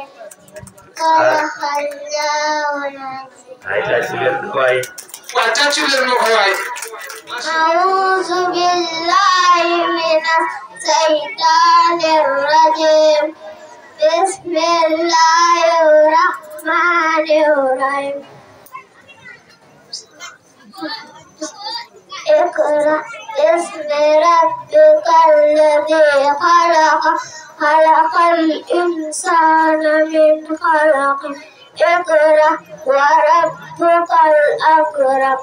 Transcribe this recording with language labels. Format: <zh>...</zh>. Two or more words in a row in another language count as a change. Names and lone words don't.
<ar>صدق الله العظيم.</ar> <wo>waaye tàccu leen ko waay waaw tàccu leen ma ko waay</wo> <ar>أعوذ بالله من الشيطان الرجيم بسم الله الرحمن الرحيم اقرأ باسم ربك الذي خلق خلق الإنسان من خلق اقرأ وربك الأكرم</ar>